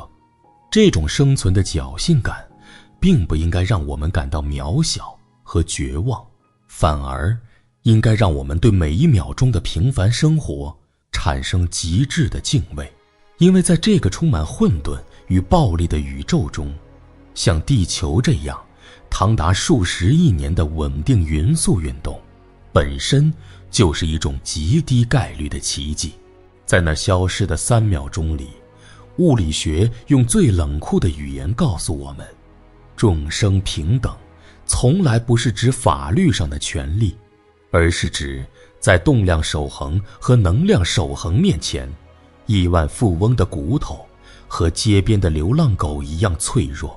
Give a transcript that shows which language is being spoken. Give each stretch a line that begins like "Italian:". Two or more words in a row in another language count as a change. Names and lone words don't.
Chinese: 這種生存的僥倖感，並不應該讓我們感到渺小和絕望，反而應該讓我們對每一秒鐘的平凡生活產生極致的敬畏。因為在這個充滿混沌與暴力的宇宙中，像地球這樣長達數十億年的穩定匀速運動，本身就是一種極低概率的奇蹟。在那消失的3秒鐘裡，物理學用最冷酷的語言告訴我們，众生平等從來不是指法律上的權利，而是指在动量守恆和能量守恆面前，億萬富翁的骨頭和街邊的流浪狗一樣脆弱。